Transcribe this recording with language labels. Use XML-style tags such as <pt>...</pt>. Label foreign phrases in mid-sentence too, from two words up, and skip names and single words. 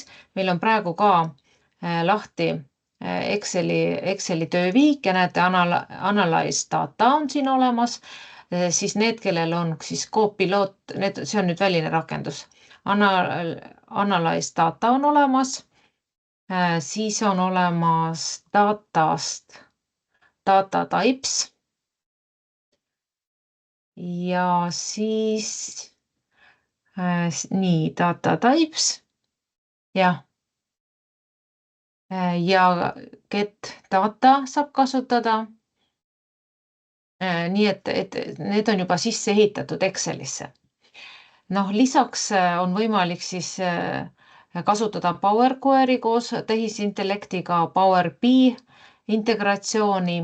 <et>Meil on praegu ka lahti Exceli töövihik ja näete,</et> <en>Analyze data</en> <et>on siin olemas. Siis need, kellel on siis Copilot, see on nüüd väline rakendus.</et> <en>Analyze data</en> <et>on olemas. Siis on olemas</et> <en>data types.</en> <et>Ja siis nii,</et> <en>data types,</en> <et>jah. Ja</et> <en>get data</en> <et>saab kasutada. Nii et need on juba sisse ehitatud Excelisse. Noh, lisaks on võimalik siis kasutada Power Query koos tehisintellektiga, Power BI integratsiooni.</et>